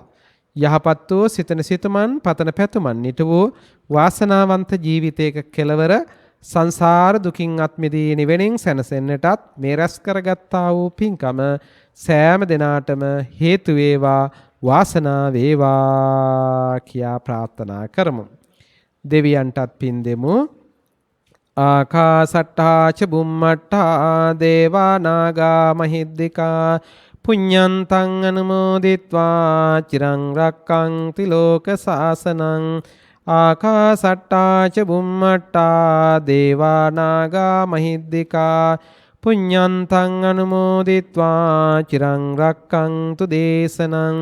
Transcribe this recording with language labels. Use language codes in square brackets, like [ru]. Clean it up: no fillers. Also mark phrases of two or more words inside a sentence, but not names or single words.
[si] යහපත් වූ සිතන සිතුමන් පතන පැතුමන් නිට වූ වාසනාවන්ත ජීවිතයක කෙලවර සංසාර දුකින් අත් මිදී නිවෙනින් සැනසෙන්නටත් මේ රැස් කරගත්තා වූ පින්කම සෑම දිනාටම හේතු වේවා. වාසනා වේවා කියා ප්‍රාර්ථනා කරමු. දෙවියන්ටත් පින් දෙමු. [pi] ආකාසට්ටා ච බුම්මට්ටා දේවා නාග මහිද්దికා පුඤ්ඤන්තං අනුමෝදිත්වා චිරං රක්ඛන්ති ලෝක සාසනං. ආකාසට්ටා ච බුම්මට්ටා දේවා නාග මහිද්దికා පුඤ්ඤන්තං අනුමෝදිත්වා චිරං රක්ඛන්තු දේශනං.